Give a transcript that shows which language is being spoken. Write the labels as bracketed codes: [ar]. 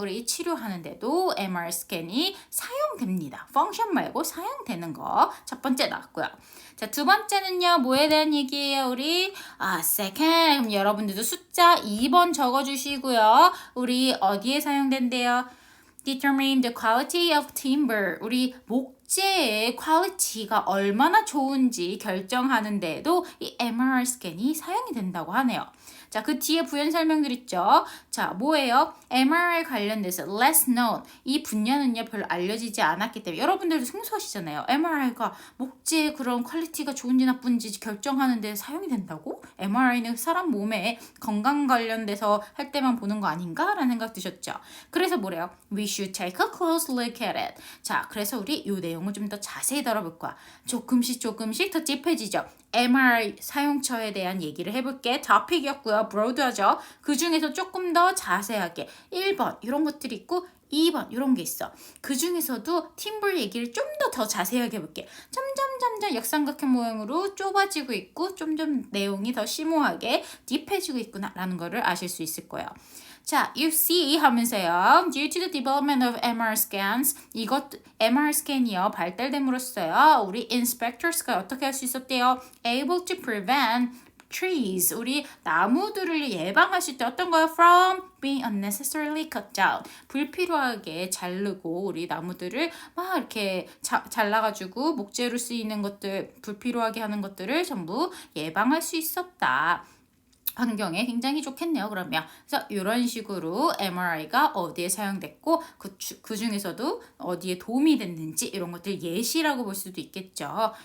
[ko] 우리 치료하는데도 MR 스캔이 사용됩니다. function 말고 사용되는 거. 첫 번째 나왔고요. 자, 두 번째는요. 뭐에 대한 얘기예요? 우리 second. 그럼 여러분들도 숫자 2번 적어주시고요. 우리 어디에 사용된대요? [en] Determine the quality of timber. [ko] 우리 목재의 퀄리티가 얼마나 좋은지 결정하는데도 이 MRI 스캔이 사용이 된다고 하네요. 자, 그 뒤에 부연 설명들 있죠. 자, 뭐예요? [en] MRI [ko] 관련돼서 [en] less known. [ko] 이 분야는요, 별로 알려지지 않았기 때문에 여러분들도 생소하시잖아요. MRI가 목재의 그런 퀄리티가 좋은지 나쁜지 결정하는 데 사용이 된다고? MRI는 사람 몸에 건강 관련돼서 할 때만 보는 거 아닌가? 라는 생각 드셨죠? 그래서 뭐래요? [en] We should take a close look at it. [ko] 자, 그래서 우리 이 내용을 좀 더 자세히 다뤄볼 거야. 조금씩 더 찝해지죠. MRI 사용처에 대한 얘기를 해볼게. topic-이었고요. broad하죠. 그 중에서 조금 더 자세하게 1번 이런 것들이 있고 2번 이런 게 있어. 그 중에서도 팀볼 얘기를 좀 더 자세하게 해볼게. 점점 역삼각형 모양으로 좁아지고 있고 점점 내용이 더 심오하게 딥해지고 있구나라는 거를 아실 수 있을 거예요. 자, [en] you see [ko] 하면서요. [en] Due to the development of MR scans, [ko] 이것 MR 스캔이요 발달됨으로써요. 우리 inspectors가 어떻게 할 수 있었대요? [en] Able to prevent trees. [ko] 우리 나무들을 예방할 수 있대. 어떤 거요? [en] From being unnecessarily cut down. [ko] 불필요하게 자르고 우리 나무들을 막 이렇게 잘라가지고 목재로 쓰이는 것들, 불필요하게 하는 것들을 전부 예방할 수 있었다. 환경에 굉장히 좋겠네요. 그러면 그래서 이런 식으로 MRI가 어디에 사용됐고 그 중에서도 어디에 도움이 됐는지 이런 것들 예시라고 볼 수도 있겠죠.